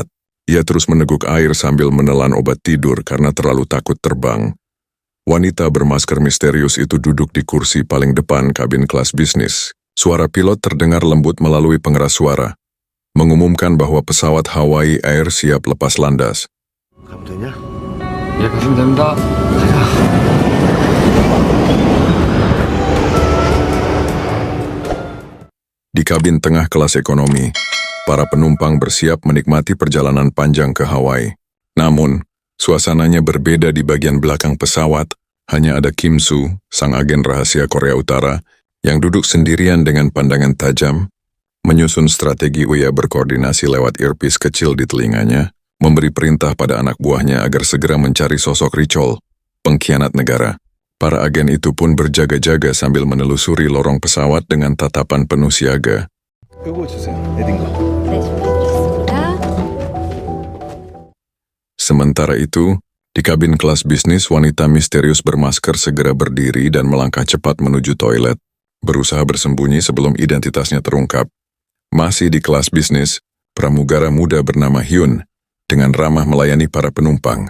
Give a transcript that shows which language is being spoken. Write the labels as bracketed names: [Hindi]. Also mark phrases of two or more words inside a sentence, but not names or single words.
[Indonesian] Ia terus meneguk air sambil menelan obat tidur karena terlalu takut terbang. Wanita bermasker misterius itu duduk di kursi paling depan kabin kelas bisnis. Suara pilot terdengar lembut melalui pengeras suara, mengumumkan bahwa pesawat Hawaii Air siap lepas landas. [Korean] 가면 되냐? 예, 가시면 됩니다. [Indonesian] Di kabin tengah kelas ekonomi, para penumpang bersiap menikmati perjalanan panjang ke Hawaii. Namun, suasananya berbeda di bagian belakang pesawat. Hanya ada Kim Soo, sang agen rahasia Korea Utara, yang duduk sendirian dengan pandangan tajam, menyusun strategi. Ia berkoordinasi lewat earpiece kecil di telinganya, memberi perintah pada anak buahnya agar segera mencari sosok Ri Chol, pengkhianat negara. Para agen itu pun berjaga-jaga sambil menelusuri lorong pesawat dengan tatapan penuh siaga. [Korean] 이거 주세요. 에딘 거. 네, 준비해드렸습니다. [Indonesian] Sementara itu, di kabin kelas bisnis, wanita misterius bermasker segera berdiri dan melangkah cepat menuju toilet, berusaha bersembunyi sebelum identitasnya terungkap. Masih di kelas bisnis, pramugara muda bernama Hyun, dengan ramah melayani para penumpang.